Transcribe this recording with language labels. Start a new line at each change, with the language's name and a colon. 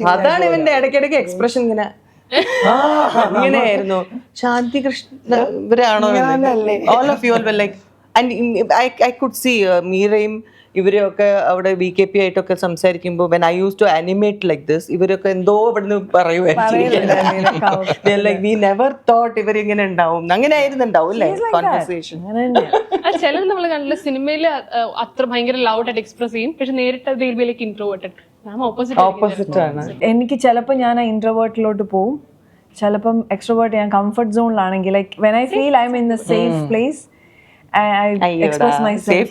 Malayalam: അതാണ് ഇവന്റെ ഇടയ്ക്കിടയ്ക്ക് എക്സ്പ്രഷൻ ഇങ്ങനെയായിരുന്നു. ശാന്തി Krishna ഇവരാണോ?
English: all of you are like and I could see
Malayalam: മീരയും ഇവരൊക്കെ അവിടെ VKP ആയിട്ടൊക്കെ സംസാരിക്കുമ്പോൾ
English: when I used to animate like this,
Malayalam: ഇവരൊക്കെ എന്തോ ഇവിടുന്ന് പറയുമായിരുന്നു.
English: Like we never thought
Malayalam: ഇവരിങ്ങനെ ഉണ്ടാവും. അങ്ങനെ ആയിരുന്നുണ്ടാവും അല്ലേ കോൺവെർസേഷൻ? ചിലത് നമ്മൾ കണ്ടില്ല സിനിമയിൽ അത്ര ഭയങ്കര ലൗഡ് ആയിട്ട് എക്സ്പ്രസ് ചെയ്യും, പക്ഷെ നേരിട്ട്
English: Like introverted.
Malayalam: ഓപ്പോസിറ്റ് ആണ്. എനിക്ക് ചിലപ്പോൾ ഞാൻ ആ ഇൻട്രോവേർട്ടിലോട്ട് പോവും, ചിലപ്പം എക്സ്ട്രോവേർട്ട്. ഞാൻ comfort സോണിലാണെങ്കിൽ
English: Like when I feel I'm in the safe place, I express myself.